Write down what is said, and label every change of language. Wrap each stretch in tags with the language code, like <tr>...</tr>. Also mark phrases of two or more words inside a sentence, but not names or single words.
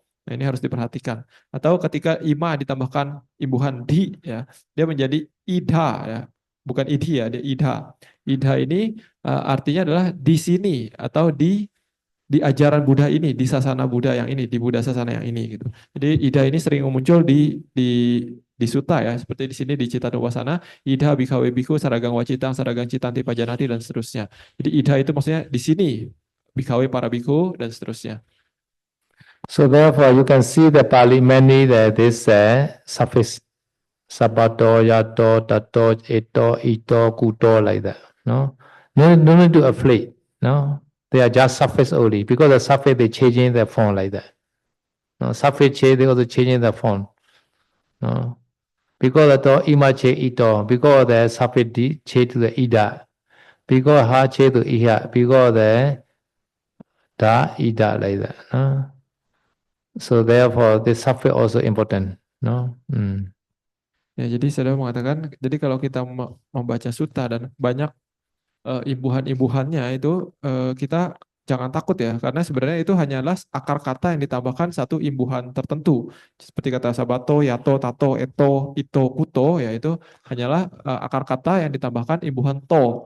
<id>Nah, ini harus diperhatikan. Atau ketika ima ditambahkan imbuhan di ya, dia menjadi ida ya. Bukan idhi ya, dia ida. Ida ini artinya adalah di sini atau di ajaran Buddha ini, di sasana Buddha yang ini, di Buddha sasana yang ini gitu. Jadi ida ini sering muncul di sutta ya, seperti di sini di Citanuwasana,</id> <pi>ida bikawe biku saragang wacitang saragang citanti pajanati</pi> <id>dan seterusnya. Jadi ida itu maksudnya di sini, bikawe para biku dan seterusnya.</id> <en>So therefore you can see the Pali many that this suffix</en> <pi>sabato, yato, tato, eto, ito, kuto</pi> <en>like that. No need to afraid. No, they are just suffix only because the suffix they changing the form like that. No, suffix change they also changing the form. No, because the ima che ito because the suffix di change to the ida because ha change to iha because the da ida like that. No? So therefore the suffix also important. No.</en> <id>Ya, jadi saya mengatakan, jadi kalau kita membaca sutta dan banyak imbuhan-imbuhannya itu kita jangan takut ya, karena sebenarnya itu hanyalah akar kata yang ditambahkan satu imbuhan tertentu. Seperti kata</id> <pi>sabato, yato, tato, eto, ito, kuto,</pi> <id>ya itu hanyalah akar kata yang ditambahkan imbuhan to.</id>